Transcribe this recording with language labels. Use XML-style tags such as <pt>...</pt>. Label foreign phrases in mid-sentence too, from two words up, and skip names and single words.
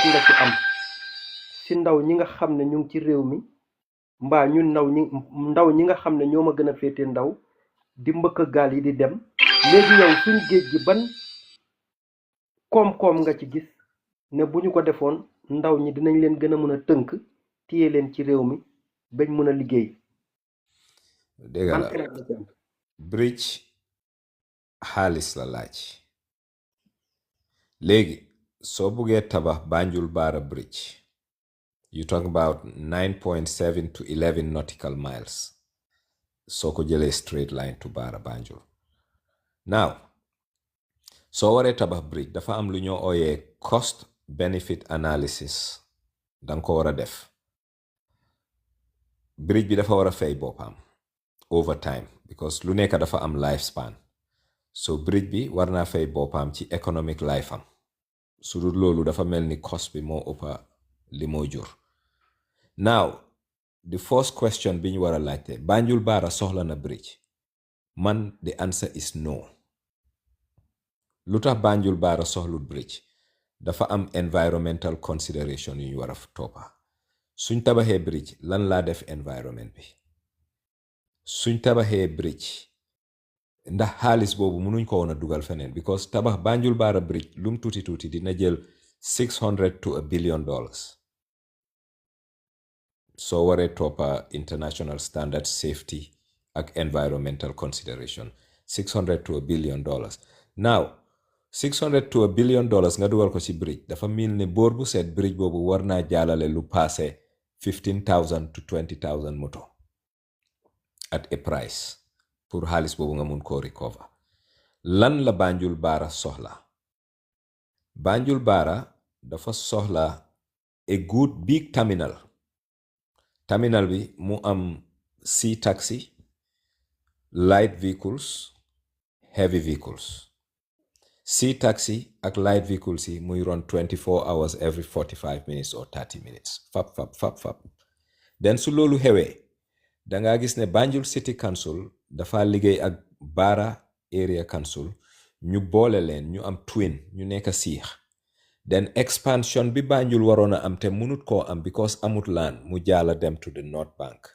<wo>nga ci am si ndaw ñi nga xam ne ñu ngi ci réew mi mbaa ñun ndaw ñi nga xam ne ñoo ma gën a féete ndaw di mbëkk gaal yi di dem léegi yow suñ géej gi ban koom-koom nga ci gis ne bu ñu ko defoon ndaw ñi dinañ leen gën a mën a tënk téye leen ci réew mi bañ mën a liggéey. dégg la bridge xaalis la laaj léegi soo buggee tabax Banjul Baara bridge</wo> <en>you talk about 9.7 to 11 nautical miles</en> <wo>soo ko jëlee</wo> <en>straight line to Barra Banjul.</en> <wo>Now soo waree tabax bridge dafa am lu ñoo ooyee</wo> <en>cost benefit analysis</en> <wo>danga ko war a def. Bridge bi dafa war a fay boppam over time because lu nekk dafa am lifespan. So bridge bi war naa fay boppam ci</wo> <en>economic life</en> <wo>am. Su dul loolu dafa mel ni cost bi moo ëppa li moo jur. Now</wo> <en>the first question</en> <wo>bi ñu war a laajte Banjul Barra soxla na bridge.</wo> <en>Man the answer is no.</en> <wo>Lu tax Banjul Barra soxlut bridge dafa am</wo> <en>environmental consideration</en> <wo>yu ñu war a toppa. Suñ tabaxee bridge lan laa def environment bi. Suñ tabaxee bridge ndax xaalis boobu mënuñ ko woon a dugal feneen because tabax Banjul Barra bridge lum tuuti tuuti dina jël $600 to $1 billion. Soo waree toppa</wo> <en>international standard safety</en> <wo>ak</wo> <en>environmental consideration</en> <wo>$600 to $1 billion. Now $600 to $1 billion nga dugal ko ci bridge dafa mel ne boor bu set bridge boobu war naa jaalale lu paase 15,000 to 20,000 moto</wo> <en>at a price</en> <wo>pour xaalis boobu nga mun koo recover. Lan la Banjul Barra soxla? Banjul Barra dafa soxla</wo> <en>a good big terminal.</en> <wo>Terminal bi mu am</wo> <en>sea taxi, light vehicles, heavy vehicles. Sea taxi</en> <wo>ak</wo> <en>light vehicles</en> <wo>yi muy</wo> <en>run 24 hours every 45 minutes or 30 minutes.</en> <wo>Fap. Den su loolu xewee danga gis ne Banjul City Council dafa liggéey ak Barra Area Council ñu boole leen ñu am twin ñu nekk siix. Den expansion bi Banjul waroon a am te munut koo am because amut land mu jaala dem</wo> <en>to the North Bank.</en>